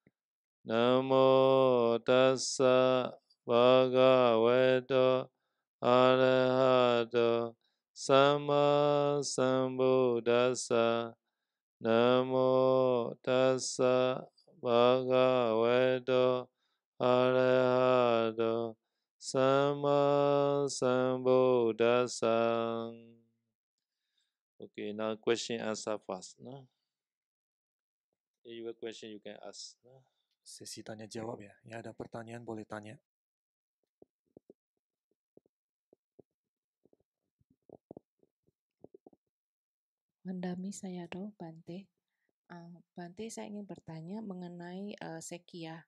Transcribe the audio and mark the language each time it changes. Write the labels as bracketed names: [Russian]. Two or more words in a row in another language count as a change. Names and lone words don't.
[Pali] Namo Tassa Bhagavato Arahato Sama Sambuddhassa. Namo Tassa Bhagavato Arahato Sama Sambuddhassa. [English] Okay, now question answer first. No? If you have a question, you can ask. No? [Indonesian] Sesi tanya jawab ya. Ya ada pertanyaan boleh tanya. Mendami Sayadaw, Bante. Bante, saya ingin bertanya mengenai Sekya.